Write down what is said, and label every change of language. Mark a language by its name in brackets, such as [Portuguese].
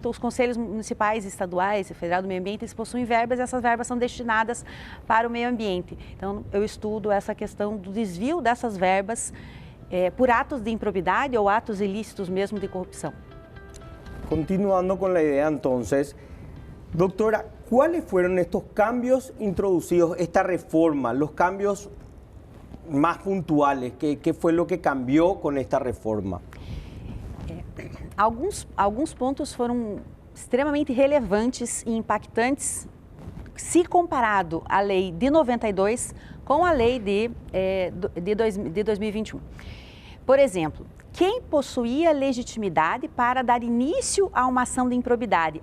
[Portuguese] Então, os conselhos municipais, estaduais e federal do meio ambiente, eles possuem verbas e essas verbas são destinadas para o meio ambiente. Então, eu estudo essa questão do desvio dessas verbas por atos de improbidade ou atos ilícitos mesmo de corrupção. [Spanish] Continuando con la idea entonces, doctora, ¿cuáles fueron estos cambios introducidos, esta reforma, los cambios más puntuales? ¿Qué fue lo que cambió con esta reforma? [Portuguese] Alguns pontos foram extremamente relevantes e impactantes se comparado à lei de 92 com a lei de 2021. Por exemplo, quem possuía legitimidade para dar início a uma ação de improbidade?